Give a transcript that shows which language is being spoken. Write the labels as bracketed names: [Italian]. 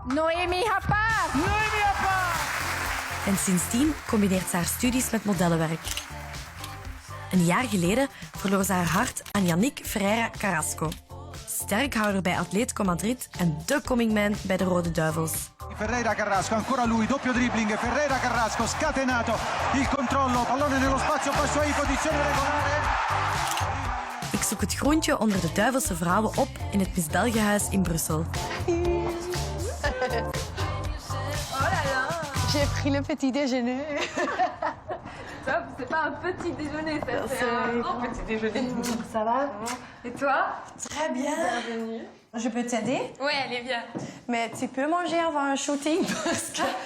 [Dutch] Noémie Happaar! Noémie Happaar! En sindsdien combineert ze haar studies met modellenwerk. Een jaar geleden verloor ze haar hart aan Yannick Ferreira Carrasco. Sterkhouder bij Atletico Madrid en de coming man bij de Rode Duivels. [Italian] Ferreira Carrasco, ancora lui, doppio dribbling, Ferreira Carrasco, scatenato, il controllo, pallone nello spazio, passo in posizione regolare. [Dutch] Ik zoek het groentje onder de Duivelse vrouwen op in het Miss België-huis in Brussel. [French] Oh là là! J'ai pris le petit déjeuner. Top, c'est pas un petit déjeuner, ça, c'est un grand petit déjeuner. Ça va? Et toi? Très bien. Bienvenue. Je peux t'aider? Ouais, allez, viens. Mais tu peux manger avant un shooting parce que...